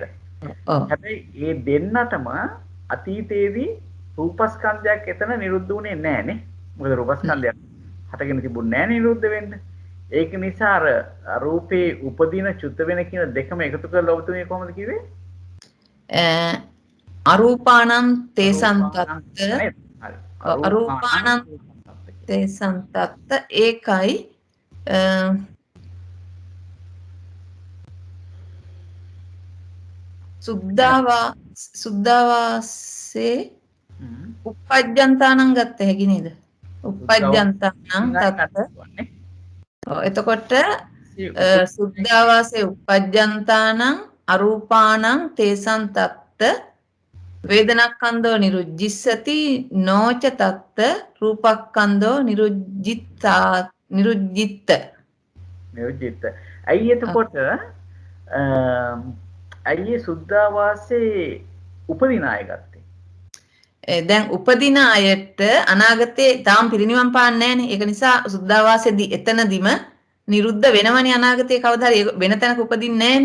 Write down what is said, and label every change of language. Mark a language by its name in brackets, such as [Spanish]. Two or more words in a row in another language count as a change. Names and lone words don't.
[Sinhala] හැබැයි මේ දෙන්නටම අතීතයේදී රූපස්කන්ධයක් එතන නිරුද්ධ වුණේ නැහැ නේ. මොකද රූපස්කන්ධයක් හටගෙන තිබුණේ නැහැ නිරුද්ධ වෙන්න. ඒක නිසා අර රූපේ උපදින චුත වෙන කියන දෙකම එකතු කරලා ඔබතුමිය කොහොමද කිව්වේ? [Pali] අරූපාණං තේසං තත්ත අරූපාණං තේසං තත්ත ඒකයි සුද්ධාවාසේ උපජ්ජන්තානං [Sinhala] ගත්ත හැකි නේද? [Pali] උපජ්ජන්තානං තත්ත. එතකොට සුද්ධාවාසේ උපජ්ජන්තානං අරූපාණං තේසං තත්ත වේදනක්ඛන්தோ නිරුද්ධිස්සති නෝච තත්ත රූපක්ඛන්தோ නිරුද්ධිත්ත. [Sinhala] ඇයි එතකොට ඇයි සුද්ධාවාසේ උපදින අය ගත්තේ? දැන් උපදින අයට අනාගතේ තාම පිරිනිවන් පාන්නේ නැහනේ. ඒක නිසා සුද්ධාවාසේදී එතනදිම නිරුද්ධ වෙනවනේ අනාගතේ කවදා හරි වෙන තැනක උපදින්නේ නැහනේ.